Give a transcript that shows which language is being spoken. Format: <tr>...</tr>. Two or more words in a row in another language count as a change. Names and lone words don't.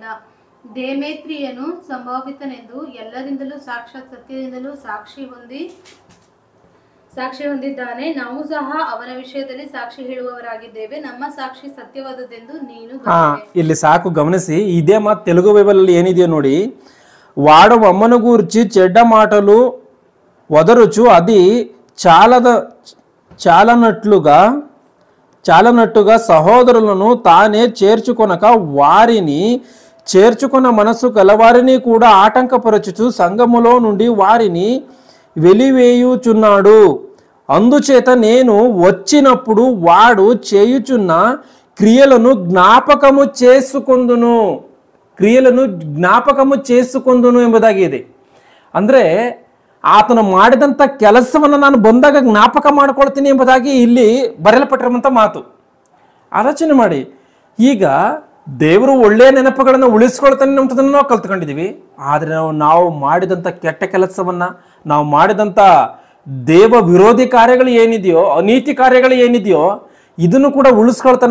<kn>ದೇಮೇತ್ರಿಯನು ಸಂಭಾವಿತನೆಂದು ಎಲ್ಲರಿಂದಲೂ ಸಾಕ್ಷಾತ್ ಸತ್ಯದಿಂದಲೂ ಸಾಕ್ಷಿ ಹೊಂದಿದ್ದಾನೆ. ನಾವು ಸಹ ಅವನ ವಿಷಯದಲ್ಲಿ ಸಾಕ್ಷಿ ಹೇಳುವವರಾಗಿದ್ದೇವೆ. ನಮ್ಮ ಸಾಕ್ಷಿ ಸತ್ಯವಾದದ್ದೆಂದು ನೀನು ಇಲ್ಲಿ ಸಾಕು ಗಮನಿಸಿ. ಇದೇ ಮಾತು ತೆಲುಗು ಬೈಬಲ್ ಅಲ್ಲಿ ಏನಿದೆಯೋ ನೋಡಿ.</kn> <te>వాడు మమ్మను గూర్చి చెడ్డ మాటలు వదరుచు అది చాలనట్టుగా సహోదరులను తానే చేర్చుకొనక వారిని చేర్చుకున్న మనసు గలవారిని కూడా ఆటంకపరచుచు సంఘములో నుండి వారిని వెలివేయుచున్నాడు. అందుచేత నేను వచ్చినప్పుడు వాడు చేయుచున్న క్రియలను జ్ఞాపకము చేసుకొందును ಎಂಬುದಾಗಿದೆ.</te> <kn>ಅಂದರೆ ಆತನು ಮಾಡಿದಂಥ ಕೆಲಸವನ್ನು ನಾನು ಬಂದಾಗ ಜ್ಞಾಪಕ ಮಾಡ್ಕೊಳ್ತೀನಿ ಎಂಬುದಾಗಿ ಇಲ್ಲಿ ಬರೆಯಲ್ಪಟ್ಟಿರುವಂಥ ಮಾತು. ಆಲೋಚನೆ ಮಾಡಿ. ಈಗ ದೇವರು ಒಳ್ಳೆಯ ನೆನಪುಗಳನ್ನು ಉಳಿಸ್ಕೊಳ್ತಾನೆ ಅನ್ನೋದನ್ನು ನಾವು ಕಲ್ತ್ಕೊಂಡಿದ್ದೀವಿ. ಆದರೆ ನಾವು ಮಾಡಿದಂಥ ಕೆಟ್ಟ ಕೆಲಸವನ್ನು, ನಾವು ಮಾಡಿದಂಥ ದೇವ ವಿರೋಧಿ ಕಾರ್ಯಗಳು ಏನಿದೆಯೋ, ಅನೀತಿ ಕಾರ್ಯಗಳು ಏನಿದೆಯೋ ಇದನ್ನು ಕೂಡ ಉಳಿಸ್ಕೊಳ್ತಾನೆ.</kn>